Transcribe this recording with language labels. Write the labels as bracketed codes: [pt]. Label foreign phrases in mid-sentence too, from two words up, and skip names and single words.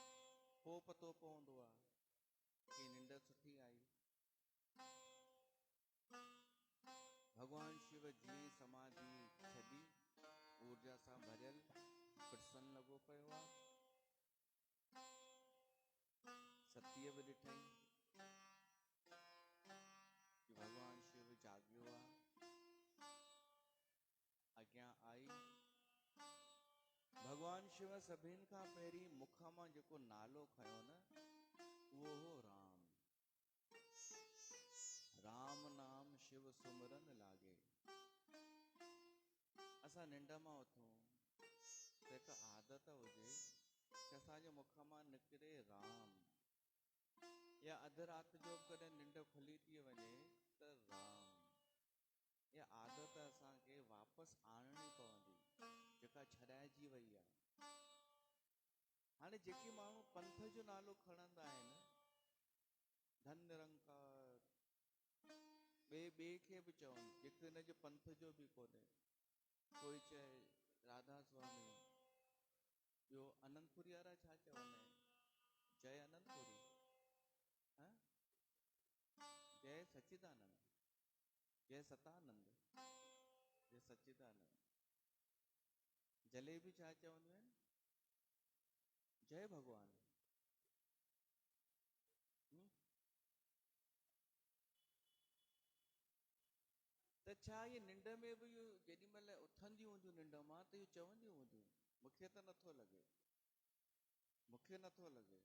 [sd] पोइ पतो पवंदो आहे कि निंड सुठी आई। भगवान शिव जी समाधि छॾी ऊर्जा सां भरियल प्रसन्न लॻो पियो आहे। सतीअ बि ॾिठई कि भगवान शिव जाॻियो आहे। अॻियां आई भगवान शिव सभिनि खां पहिरीं मुख मां जेको नालो खयो न उहो हो राम। [hi] राम नाम शिव सुमरन लागे। [sd] असां निंड मां उथूं त हिकु आदत हुजे कि असांजे मुख मां निकिरे राम, या अधु राति जो कॾहिं निंड खुली थी वञे त राम। इहा आदत असांखे वापसि आणणी पवंदी जेका छॾाइजी वई आहे। हाणे जेके माण्हू पंथ जो नालो खणंदा आहिनि, धन निरंकार, ॿिए खे बि चवनि जेके हिनजे पंथ जो बि कोन्हे, कोई चए राधा स्वामी, ॿियो अनंतपुरी वारा छा चवंदा आहिनि, जय अनंतपुरी, जय सच्चिदानंद, जय सतानंद, जय सच्चिदानंद। जलेबी छा चवंदियूं आहिनि, जय भगवान। त छा इहे निंड में बि इहो जेॾी महिल उथंदियूं हूंदियूं निंड मां त इहो चवंदियूं हूंदियूं, मूंखे त नथो लॻे, मूंखे नथो लॻे।